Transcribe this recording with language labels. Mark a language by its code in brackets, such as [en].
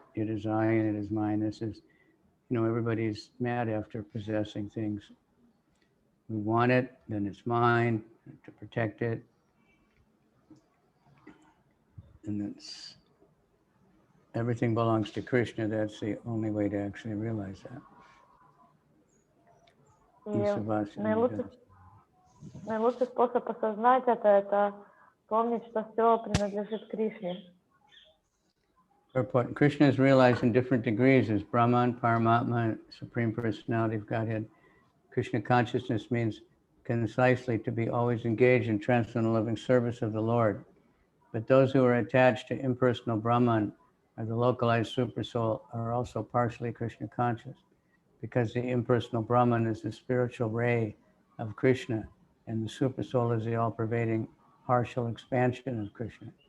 [en] It is I and it is mine. This is, everybody's mad after possessing things. We want it, then it's mine, to protect it. And that's, everything belongs to Krishna. That's the only way to actually realize that. [ru] Наилучший способ осознать это помнить, что все принадлежит Кришне. [en] Krishna is realized in different degrees as Brahman, Paramatma, Supreme Personality of Godhead. Krishna consciousness means concisely to be always engaged in transcendental living service of the Lord. But those who are attached to impersonal Brahman or the localized supersoul are also partially Krishna conscious, because the impersonal Brahman is the spiritual ray of Krishna, and the supersoul is the all-pervading partial expansion of Krishna.